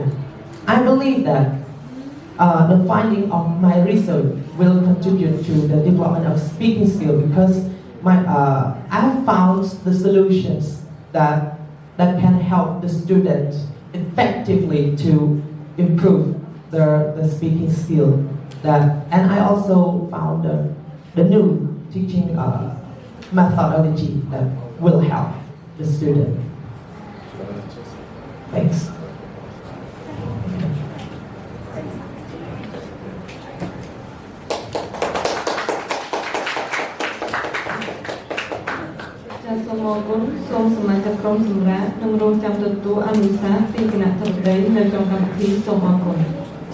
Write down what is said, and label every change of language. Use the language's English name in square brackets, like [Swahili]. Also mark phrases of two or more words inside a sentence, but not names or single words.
[English] I believe that the finding of my research will contribute to the development of speaking skills because I have found the solutions that can help the students effectively to improve their speaking skill. And I also found the new teaching methodology that will help the student. Thanks. [Khmer] ចាសសូមអរគុណសូមសមាជិកក្រុមសម្រាប់និងរងចាំទទួលអនុសាសន៍ពីគណៈធិបតីនៅក្នុងកម្មវិធីសូមអរគុណ